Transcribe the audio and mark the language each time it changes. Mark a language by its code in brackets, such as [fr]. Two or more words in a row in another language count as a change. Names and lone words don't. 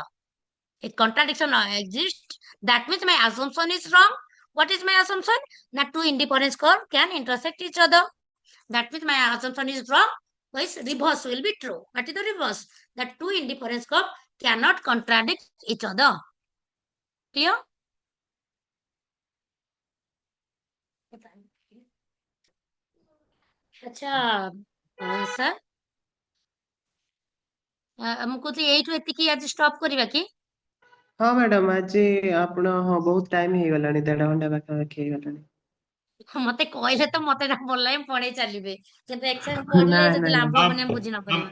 [en] A contradiction exists. That means my assumption is wrong. What is my assumption? That two independent curves can intersect each other. That means my assumption is wrong. Which reverse will be true. What is the reverse? That two independent curves cannot contradict each other. Clear? [or] अच्छा सर ମୁଁ କହୁଥିଲି ଏଇଠୁ ଏତିକି ଆଜି ଷ୍ଟପ୍ କରିବା କି? ହଁ ମ୍ୟାଡାମ ଆଜି ଆପଣ ହଁ ବହୁତ ଟାଇମ ହେଇଗଲାଣି 1.5 ଘଣ୍ଟା ପାଖାପାଖି ହେଇଗଲାଣି। ମତେ କହିଲେ ତ ମତେ ଏଟା ଭଲ ଲାଗେ ପଢେଇ ଚାଲିବେ କିନ୍ତୁ ଏକ୍ସାମ୍ ନା ପଢିଲେ ଯଦି ନା ଲାଭ ନା ହବନି ଆମେ ବୁଝି ନ ପାରିବା।